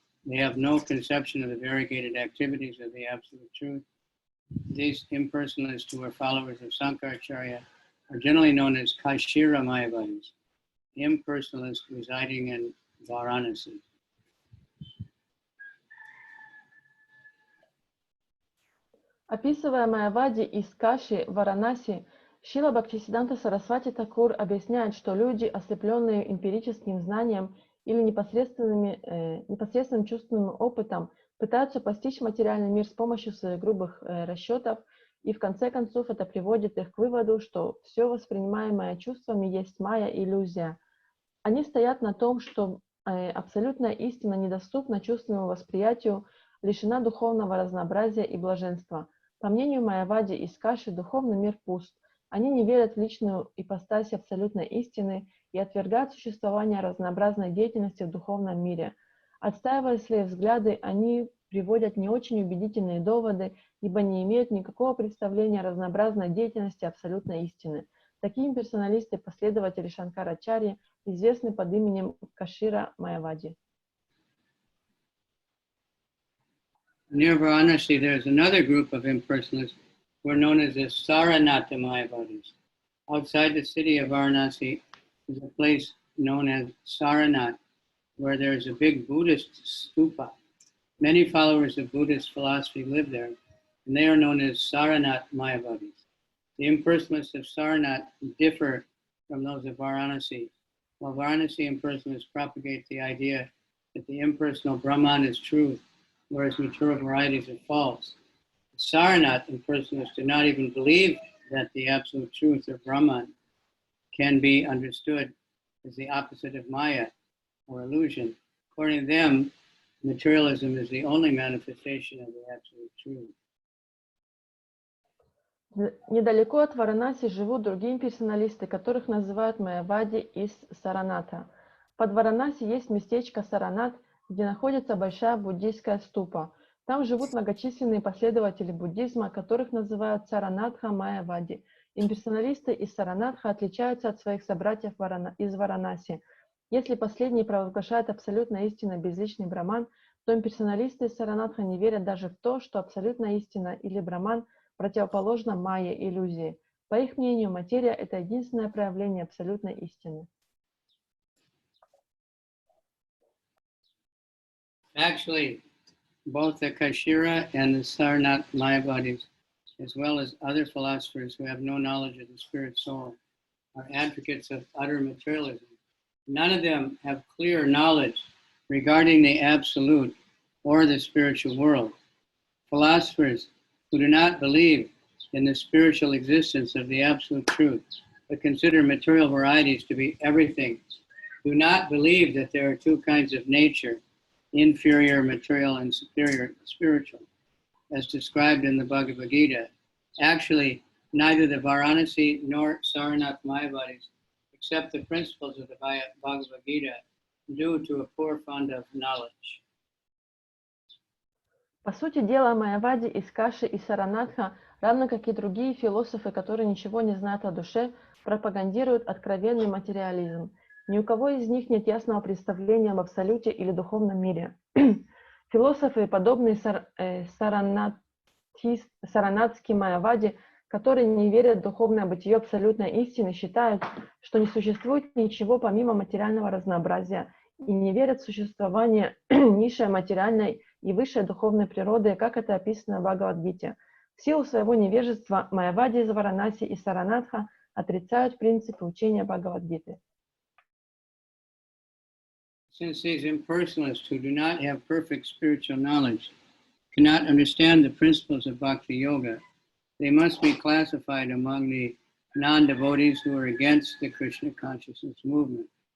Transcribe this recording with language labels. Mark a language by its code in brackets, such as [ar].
[en] They have no conception of the variegated activities of the absolute truth. These impersonalists who are followers of Sankaracharya are generally known as Kashira Mayavadis, impersonalists residing in Varanasi. [ru] Описывая Майявади из Каши, Варанаси, Шрила Бхактисиддханта Сарасвати Такур объясняет, что люди, ослепленные эмпирическим знанием или непосредственным чувственным опытом, пытаются постичь материальный мир с помощью своих грубых расчетов, и в конце концов это приводит их к выводу, что все воспринимаемое чувствами есть майя, иллюзия. Они стоят на том, что абсолютная истина недоступна чувственному восприятию, лишена духовного разнообразия и блаженства. По мнению Майявади из Каши, духовный мир пуст. Они не верят в личную ипостась абсолютной истины и отвергают существование разнообразной деятельности в духовном мире. Отстаивая свои взгляды, они приводят не очень убедительные доводы, ибо не имеют никакого представления о разнообразной деятельности абсолютной истины. Такие имперсоналисты, последователи Шанкарачарьи, известны под именем Кашира Майявади. [en] Near Varanasi, there's another group of impersonalists who are known as the Saranata Mayavadis. Outside the city of Varanasi is a place known as Saranath, where there's a big Buddhist stupa. Many followers of Buddhist philosophy live there, and they are known as Saranath Mayavadis. The impersonalists of Saranath differ from those of Varanasi. While Varanasi impersonalists propagate the idea that the impersonal Brahman is truth, whereas material varieties are false, the Saranath impersonalists do not even believe that the absolute truth or Brahman can be understood as the opposite of Maya or illusion. According to them, materialism is the only manifestation of the absolute truth. [ru] Недалеко от Варанаси живут другие персоналисты, которых называют Майявади из Сараната. Под Варанаси есть местечко Саранат, где находится большая буддийская ступа. Там живут многочисленные последователи буддизма, которых называют Саранатха Майявади. Имперсоналисты из Саранатха отличаются от своих собратьев из Варанаси. Если последние провозглашают абсолютно истинно безличный браман, то имперсоналисты из Саранатха не верят даже в то, что абсолютная истина или браман противоположно майе, иллюзии. По их мнению, материя – это единственное проявление абсолютной истины. [en] Actually, both the Kashira and the Saranath Mayavadis, as well as other philosophers who have no knowledge of the spirit soul, are advocates of utter materialism. None of them have clear knowledge regarding the absolute or the spiritual world. Philosophers who do not believe in the spiritual existence of the absolute truth, but consider material varieties to be everything, do not believe that there are two kinds of nature, inferior material and superior spiritual, as described in the Bhagavad Gita. Actually, neither the Varanasi nor Saranath Mayavadis accept the principles of the Bhagavad Gita due to a poor fund of knowledge. [ru] По сути дела, Майявади из Каши и Саранатха, равно как и другие философы, которые ничего не знают о душе, пропагандируют откровенный материализм. Ни у кого из них нет ясного представления об абсолюте или духовном мире. Философы, подобные Саранатским Майявади, которые не верят в духовное бытие абсолютной истины, считают, что не существует ничего помимо материального разнообразия и не верят в существование низшей материальной и высшей духовной природы, как это описано в Бхагавад-гите. В силу своего невежества Майявади из Варанаси и Саранатха отрицают принципы учения Бхагавад-гиты. [en] Since these impersonalists who do not have perfect spiritual knowledge cannot understand the principles of Bhakti Yoga, they must be classified among the non-devotees who are against the Krishna consciousness movement.